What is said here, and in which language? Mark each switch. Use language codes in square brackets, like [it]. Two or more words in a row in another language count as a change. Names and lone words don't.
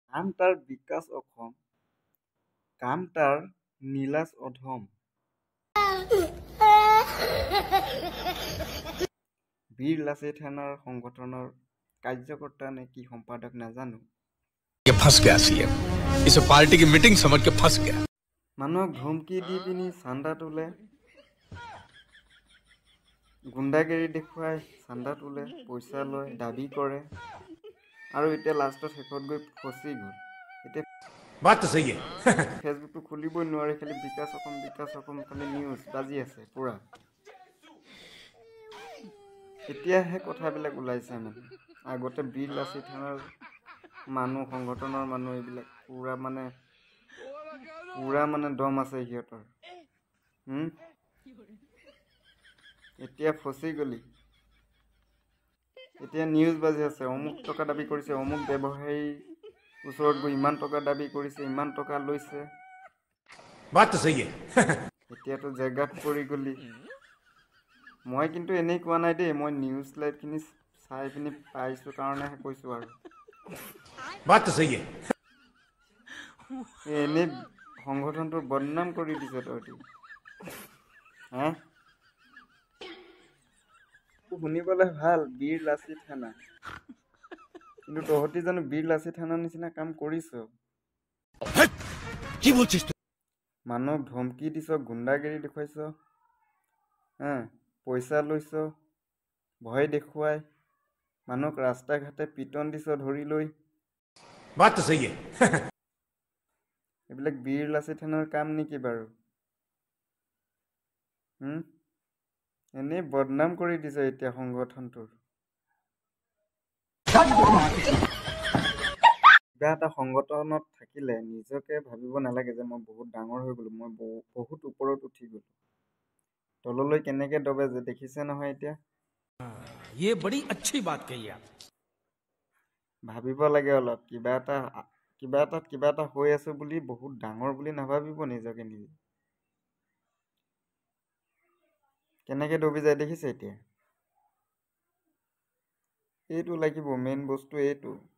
[as] কামতাৰ বিকাশ অসম, কামতাৰ নীলাজ অধম। বীৰ লাচিত সেনাৰ সংগঠনৰ কাৰ্যকৰ্তা নে কি সম্পাদক নাজানো। [hi] ये फंस गया सीएम, इसे पार्टी की मीटिंग समझ के फंस गया। [as] মানুহক ধমকি দি পিনি চান্দা তোলে, গুণ্ডাগিৰি দেখুৱাই চান্দা তোলে, পইচা লয়, দাবী কৰে, আৰু এতিয়া লাষ্টত শেষত গৈ ফচি গ'ল। এতিয়া [hi] बात तो सही है। [as] ফেচবুকটো খুলিবই নোৱাৰি, খালি বিকাশ অসম খালি নিউজ বাজি আছে পুৰা। এতিয়াহে কথাবিলাক ওলাইছে মানে। আগতে বীৰ লাচিত সেনাৰ মানুহ, সংগঠনৰ মানুহ এইবিলাক পুৰা মানে দম আছে সিহঁতৰ। এতিয়া ফচি গলি। এতিয়া নিউজ বাজি আছে, অমুক টকা দাবী কৰিছে, অমুক ব্যৱসায়ীৰ ওচৰত গৈ ইমান টকা দাবী কৰিছে, ইমান টকা লৈছে। [hi] बात तो सही है। [as] এতিয়াতো জেগাত পৰি গলি। মই কিন্তু এনেই কোৱা নাই দেই, মই নিউজ লাইভখিনি চাই পিনি পাইছোঁ কাৰণেহে কৈছোঁ আৰু। [hi] बात तो सही है। [as] এনেই সংগঠনটোৰ বদনাম কৰি দিছে তহঁতি। হা? শুনিবলৈ ভাল, বীৰ লাচিত সেনা, কিন্তু তহঁতি জানো বীৰ লাচিত সেনাৰ নিচিনা কাম কৰিছ? [bn] কি বলছিস তুই? [as] মানুহক ধমকি দিছ, গুণ্ডাগিৰি দেখুৱাইছ, পইচা লৈছ, ভয় দেখুৱাই মানুহক ৰাস্তা ঘাটে পিটন দিছ ধৰি লৈ। [hi] बात तो सही है। [as] এইবিলাক বীৰ লাচিত সেনাৰ কাম নেকি বাৰু? এনেই বদনাম কৰি দিছে এতিয়া সংগঠনটোৰ। কিবা এটা সংগঠনত থাকিলে নিজকে ভাবিব নালাগে যে মই বহুত ডাঙৰ হৈ গ'লো, মই বহুত ওপৰত উঠি গ'লো। তললৈ কেনেকে দবে যে দেখিছে নহয় এতিয়া। [hi] ये बड़ी अच्छी बात कही आप। [as] ভাবিব লাগে অলপ, কিবা এটা হৈ আছো বুলি বহুত ডাঙৰ বুলি নাভাবিব নিজকে নিজে। কেনেকে ডুবি যায় দেখিছে এতিয়া। এইটো লাগিব, মেইন বস্তু এইটো।